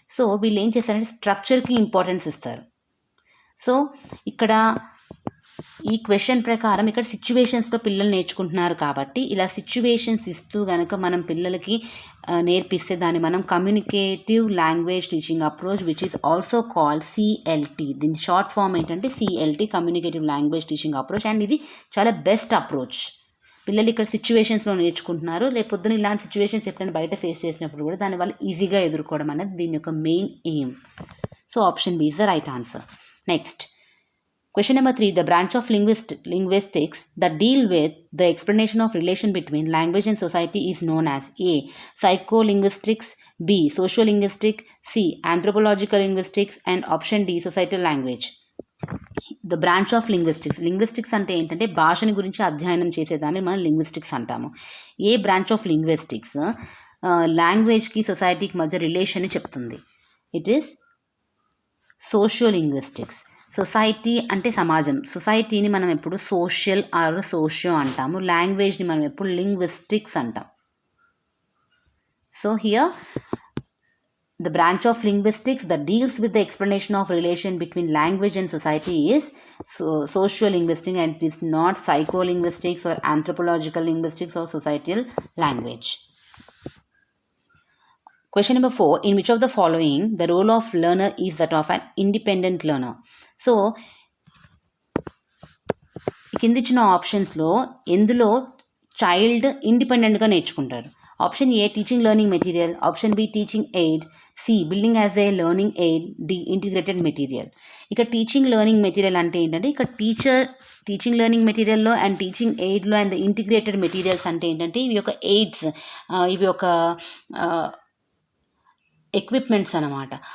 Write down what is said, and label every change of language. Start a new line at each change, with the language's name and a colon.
Telugu: So వీళ్ళు ఏం చేస్తారంటే స్ట్రక్చర్కి ఇంపార్టెన్స్ ఇస్తారు. సో ఇక్కడ ఈ క్వశ్చన్ ప్రకారం ఇక్కడ సిచ్యువేషన్స్లో పిల్లలు నేర్చుకుంటున్నారు కాబట్టి ఇలా సిచ్యువేషన్స్ ఇస్తూ కనుక మనం పిల్లలకి నేర్పిస్తే దాన్ని మనం communicative language teaching approach
English: Which is also called CLT.
Telugu: దీని షార్ట్ ఫామ్ ఏంటంటే CLT, communicative language teaching approach. And ఇది చాలా బెస్ట్ అప్రోచ్ పిల్లలు ఇక్కడ సిచ్యువేషన్స్లో నేర్చుకుంటున్నారు. రేపొద్దున ఇలాంటి సిచ్యువేషన్స్ ఎప్పుడైనా బయట ఫేస్ చేసినప్పుడు కూడా దాన్ని వాళ్ళు ఈజీగా ఎదుర్కోవడం అనేది దీని యొక్క main aim.
English: So option B is the right answer. Next question number 3, the branch of linguistics that deal with the explanation of relation between language and society is known as A. Psycholinguistics, B. Sociolinguistics, C. Anthropological linguistics, and option D. Societal language. The branch of linguistics
Telugu: అంటే ఏంటంటే భాషని గురించి అధ్యయనం చేసేదాన్ని మనం linguistics అంటాము. ఏ branch of linguistics లాంగ్వేజ్కి సొసైటీకి మధ్య రిలేషన్ని చెప్తుంది?
English: It is sociolinguistics.
Telugu: సొసైటీ అంటే సమాజం, సొసైటీని మనం ఎప్పుడు సోషల్ ఆర్ సోషియో అంటాము, లాంగ్వేజ్ని మనం ఎప్పుడు లింగ్విస్టిక్స్ అంటాం.
English: So here the branch of linguistics that deals with the explanation of relation between language and society is sociolinguistics, and it is not psycholinguistics or anthropological linguistics or societal language. Question number 4, in which of the following the role of learner is that of an independent learner?
Telugu: So కింద ఇచ్చిన ఆప్షన్స్లో ఎందులో child ఇండిపెండెంట్గా నేర్చుకుంటారు? Option ఏ teaching learning material, option be teaching aid, C building as ఏ learning aid, D integrated material. ఇక teaching learning material అంటే ఏంటంటే ఇక్కడ teaching learning మెటీరియల్లో and teaching ఎయిడ్లో and integrated materials అంటే ఏంటంటే ఇవి ఒక ఎయిడ్స్, ఇవి ఒక ఎక్విప్మెంట్స్ అనమాట.